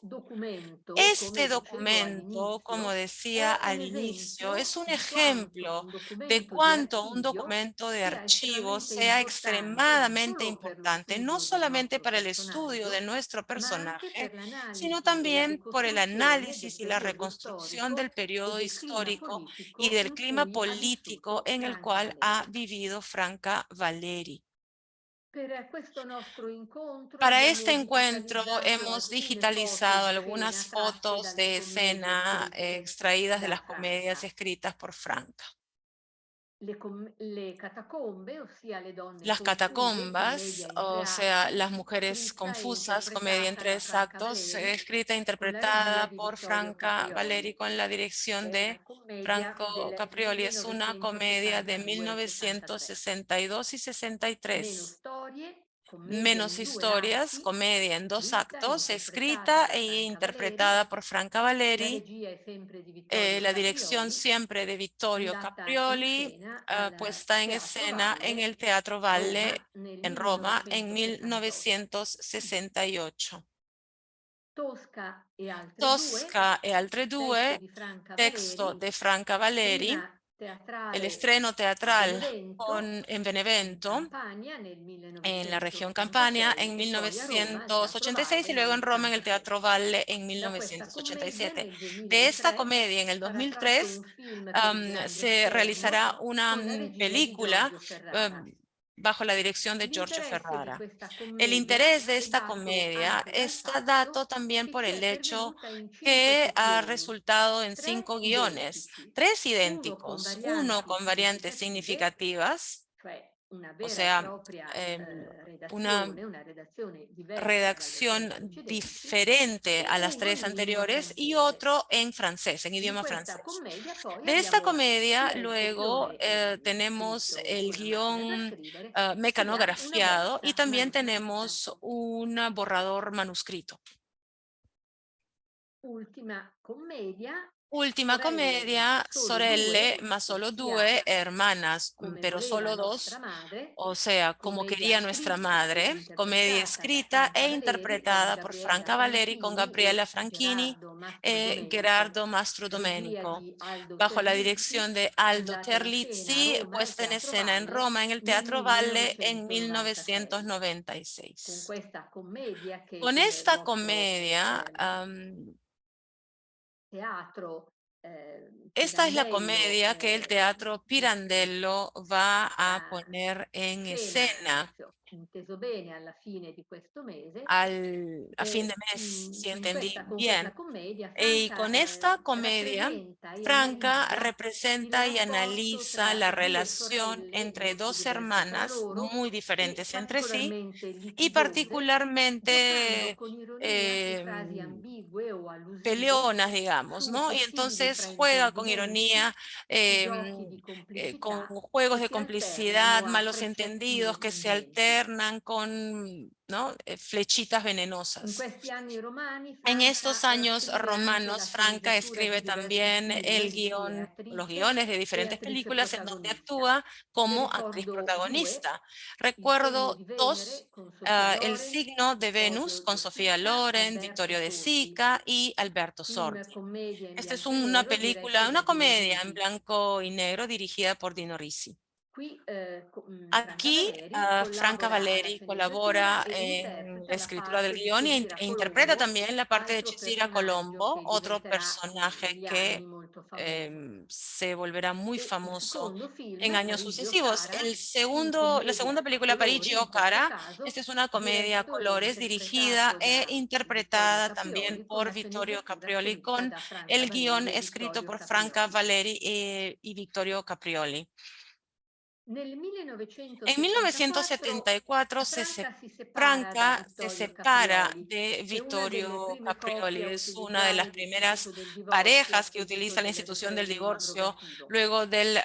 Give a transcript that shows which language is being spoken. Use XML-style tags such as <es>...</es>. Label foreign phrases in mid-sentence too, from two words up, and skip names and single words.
<es>Este documento, como decía al inicio, es un ejemplo de cuánto un documento de archivo sea extremadamente importante, no solamente para el estudio de nuestro personaje, sino también por el análisis y la reconstrucción del periodo histórico y del clima político en el cual ha vivido Franca Valeri. Para este encuentro hemos digitalizado algunas fotos de escena extraídas de las comedias escritas por Franca.</es> <it>le catacombe, ossia le donne</it> <es>Las</es> <it>confuse,</it> <es>catacumbas,</es> <it>commedia in</it> <es>o</es> <it>tre</it> <es>sea,</es> <it>atti,</it> <es>las mujeres</es> <it>scritta e</it> <es>confusas, comedia en</es> <it>interpretata da</it> <es>3</es> <it>Franca</it> <es>actos,</es> <it>Valeri,</it> <es>escrita e</es> <it>con la regia</it> <es>interpretada</es> <it>di</it> <es>por</es> <it>Vittorio</it> <es>Franca</es> <it>Caprioli.</it> <es>Valeri con la dirección</es> <it>È una</it> <es>de</es> <it>commedia</it> <es>Franco</es> <it>del</it> <es>Caprioli. Es una comedia de 1962 y</es> <it>63. Meno</it> <es>63.</es> <it>storie, commedia</it> <es>Menos</es> <it>in 2</it> <es>historias,</es> <it>atti,</it> <es>comedia en 2</es> <it>scritta e</it> <es>actos,</es> <it>interpretata</it> <es>escrita</es> <it>da</it> <es>e</es> <it>Franca Valeri.</it> <es>interpretada por Franca</es> <it>La</it> <es>Valeri.</es> <it>regia è sempre di Vittorio</it> <es>La dirección</es> <it>Caprioli,</it> <es>siempre de Vittorio</es> <it>andata in</it> <es>Caprioli,</es> <it>scena al</it> <es>puesta en</es> <it>Teatro</it> <es>escena en</es> <it>Valle,</it> <es>el Teatro Valle</es> <it>Roma, nel</it> <es>en Roma en</es> <it>1968.</it> <es>1968.</es> <it>Tosca e altre due,</it> <es>Tosca e altre</es> <it>testo</it> <es>due,</es> <it>di Franca</it> <es>texto</es> <it>Valeri,</it> <es>de Franca Valeri,</es> <it>prima</it> <es>el</es> <it>teatrale</it> <es>estreno</es> <it>a</it> <es>teatral</es> <it>Benevento,</it> <es>en</es> <it>in</it> <es>Benevento,</es> <it>Campania nel</it> <es>en la región Campania en</es> <it>1986 e poi a Roma al Teatro</it> <es>1986</es> <it>Valle</it> <es>y</es> <it>nel</it> <es>luego en Roma en el</es> <it>1987.</it> <es>Teatro Valle en</es> <it>Da questa commedia</it> <es>1987.</es> <it>nel</it> <es>De esta</es> <it>2003</it> <es>comedia en el</es> <it>sarà tratto</it> <es>2003</es> <it>un film per il grande</it> <es>se realizará</es> <it>schermo</it> <es>una</es> <it>con la regia di</it> <es>película</es> <it>Giorgio Ferrara.</it> <es>bajo la dirección de Giorgio</es> <it>L'interesse di</it> <es>Ferrara.</es> <it>questa</it> <es>El</es> <it>commedia</it> <es>interés de</es> <it>è</it> <es>esta</es> <it>dato</it> <es>comedia</es> <it>anche dal</it> <es>está</es> <it>fatto</it> <es>dato también</es> <it>che</it> <es>por</es> <it>ci</it> <es>el</es> <it>è</it> <es>hecho</es> <it>pervenuta in 5</it> <es>que ha</es> <it>sessioni,</it> <es>resultado en</es> <it>3</it> <es>5 guiones,</es> <it>identici,</it> <es>3</es> <it>uno con</it> <es>idénticos, uno</es> <it>varianti</it> <es>con variantes</es> <it>significative,</it> <es>significativas,</es> <it>cioè una</it> <es>o</es> <it>vera e</it> <es>sea,</es> <it>propria</it> <es>una</es> <it>una redazione diversa dalle 3</it> <es>redacción</es> <it>precedenti,</it> <es>diferente</es> <it>e</it> <es>a las</es> <it>uno</it> <es>3</es> <it>in lingua</it> <es>anteriores y</es> <it>francese.</it> <es>otro en francés, en</es> <it>Di</it> <es>idioma</es> <it>questa</it> <es>francés.</es> <it>commedia poi</it> <es>De esta</es> <it>abbiamo</it> <es>comedia</es> <it>sia il</it> <es>luego</es> <it>copione</it> <es>tenemos</es> <it>scritto</it> <es>el</es> <it>con la macchina da</it> <es>guión</es> <it>scrivere, sia una</it> <es>mecanografiado y</es> <it>bozza</it> <es>también</es> <it>manoscritta.</it> <es>tenemos un borrador manuscrito.</es> <it>Ultima commedia,</it> <es>Última</es> <it>sorelle,</it> <es>comedia,</es> <it>solo</it> <es>sorelle,</es> <it>due,</it> <es>ma solo</es> <it>ossia</it> <es>due, hermanas,</es> <it>come</it> <es>pero</es> <it>voleva</it> <es>solo</es> <it>nostra</it> <es>dos,</es> <it>madre,</it> <es>o sea, como</es> <it>commedia</it> <es>quería nuestra</es> <it>scritta e</it> <es>madre, comedia</es> <it>interpretata da</it> <es>escrita e</es> <it>Franca Valeri con</it> <es>interpretada por</es> <it>Gabriella</it> <es>Franca Valeri con</es> <it>Franchini</it> <es>Gabriela</es> <it>e</it> <es>Franchini</es> <it>Gerardo Mastro</it> <es>e</es> <it>Domenico,</it> <es>Gerardo Mastro</es> <it>regia</it> <es>Domenico,</es> <it>di Aldo</it> <es>bajo la</es> <it>Terlizzi,</it> <es>dirección de Aldo</es> <it>andata in scena a</it> <es>Terlizzi,</es> <it>Roma al</it> <es>puesta en</es> <it>Teatro</it> <es>escena en</es> <it>Valle</it> <es>Roma en el</es> <it>nel</it> <es>Teatro Valle en</es> <it>1996. Con</it> <es>1996.</es> <it>questa commedia che</it> <es>Con</es> <it>il</it> <es>esta</es> <it>vostro</it> <es>comedia,</es> <it>teatro</it> <es>esta es la</es> <it>Pirandello</it> <es>comedia que el Teatro Pirandello va a</es> <it>metterà</it> <es>poner en</es> <it>in scena,</it> <es>escena</es> <it>se ho inteso bene, alla fine di questo mese.</it> <es>a fin de mes, si entendí</es> <it>Con questa</it> <es>bien.</es> <it>commedia</it> <es>Y</es> <it>Franca</it> <es>con esta comedia,</es> <it>rappresenta e</it> <es>Franca</es> <it>analizza il</it> <es>representa y</es> <it>rapporto</it> <es>analiza</es> <it>tra</it> <es>la</es> <it>due</it> <es>relación</es> <it>sorelle</it> <es>entre</es> <it>molto</it> <es>dos</es> <it>diverse tra</it> <es>hermanas</es> <it>loro</it> <es>muy</es> <it>e</it> <es>diferentes entre sí</es> <it>particolarmente</it> <es>y</es> <it>litigiose, giocando</it> <es>particularmente</es> <it>con ironia su frasi em, ambigue o allusive,</it> <es>peleonas, digamos,</es> <it>su</it> <es>¿no? Y</es> <it>possibili</it> <es>entonces juega con</es> <it>fraintendimenti,</it> <es>ironía,</es> <it>giochi di</it> <es>con</es> <it>complicità</it> <es>juegos</es> <it>che</it> <es>de</es> <it>si</it> <es>complicidad,</es> <it>alternano a</it> <es>malos</es> <it>frecciatine</it> <es>entendidos que se</es> <it>pungenti.</it> <es>alternan con, ¿no? Flechitas</es> <it>In</it> <es>venenosas.</es> <it>questi anni romani</it> <es>En estos</es> <it>Franca</it> <es>años</es> <it>scrive anche la</it> <es>romanos, Franca</es> <it>sceneggiatura di</it> <es>escribe</es> <it>diversi</it> <es>también</es> <it>film</it> <es>el</es> <it>di cui è</it> <es>guión, los</es> <it>attrice</it> <es>guiones de</es> <it>e</it> <es>diferentes</es> <it>attrice</it> <es>películas en donde</es> <it>protagonista.</it> <es>actúa</es> <it>Ne</it> <es>como actriz</es> <it>ricordo due:</it> <es>protagonista.</es> <it>Il segno</it> <es>Recuerdo</es> <it>di</it> <es>dos,</es> <it>Venere con Sofia</it> <es>El</es> <it>Loren,</it> <es>signo de Venus</es> <it>Vittorio</it> <es>con</es> <it>De</it> <es>Sofía</es> <it>Sica,</it> <es>Loren,</es> <it>Alberto</it> <es>Vittorio de</es> <it>Sordi.</it> <es>Sica y Alberto</es> <it>Film</it> <es>Sordi.</es> <it>commedia in</it> <es>Esta es</es> <it>bianco e</it> <es>una</es> <it>nero diretto</it> <es>película,</es> <it>da</it> <es>una</es> <it>Dino</it> <es>comedia en</es> <it>Risi.</it> <es>blanco y negro dirigida por Dino Risi.</es> <it>Qui Franca</it> <es>Aquí,</es> <it>Valeri</it> <es>Franca</es> <it>collabora alla</it> <es>Valeri</es> <it>sceneggiatura</it> <es>colabora</es> <it>e</it> <es>en la</es> <it>interpreta la</it> <es>escritura del</es> <it>parte di</it> <es>guión</es> <it>Cesira</it> <es>e interpreta</es> <it>Colombo,</it> <es>también la parte de</es> <it>altro</it> <es>Chisira</es> <it>personaggio</it> <es>Colombo,</es> <it>che</it> <es>otro</es> <it>diventerà</it> <es>personaje</es> <it>negli anni</it> <es>que</es> <it>molto famoso.</it> <es>se volverá muy</es> <it>E il</it> <es>famoso</es> <it>secondo film,</it> <es>en años</es> <it>Parigi o</it> <es>sucesivos.</es> <it>Cara,</it> <es>La</es> <it>commedia</it> <es>segunda</es> <it>a</it> <es>película, Parigi</es> <it>colori</it> <es>o</es> <it>in questo</it> <es>Cara,</es> <it>caso,</it> <es>esta es una comedia a</es> <it>diretto e</it> <es>colores dirigida</es> <it>interpretato</it> <es>e</es> <it>da Vittorio</it> <es>interpretada también</es> <it>Caprioli con</it> <es>por</es> <it>la</it> <es>Vittorio</es> <it>sceneggiatura</it> <es>Caprioli</es> <it>scritta</it> <es>con</es> <it>da Franca</it> <es>el guión</es> <it>Valeri e</it> <es>escrito</es> <it>Vittorio</it> <es>por Franca</es> <it>Caprioli.</it> <es>Valeri y Vittorio Caprioli.</es> <it>Nel</it> <es>En</es> <it>1974</it> <es>1974</es> <it>Franca si separa da</it> <es>Franca se</es> <it>Vittorio</it> <es>separa</es> <it>Caprioli.</it> <es>de</es> <it>È una delle</it> <es>Vittorio</es> <it>prime</it> <es>Caprioli.</es> <it>coppie a</it> <es>Es una de las</es> <it>utilizzare</it> <es>primeras</es> <it>l'istituto del divorzio a</it> <es>parejas que</es> <it>seguito</it> <es>utiliza la</es> <it>del</it> <es>institución del</es> <it>referendum</it> <es>divorcio</es> <it>abrogativo</it> <es>luego del</es>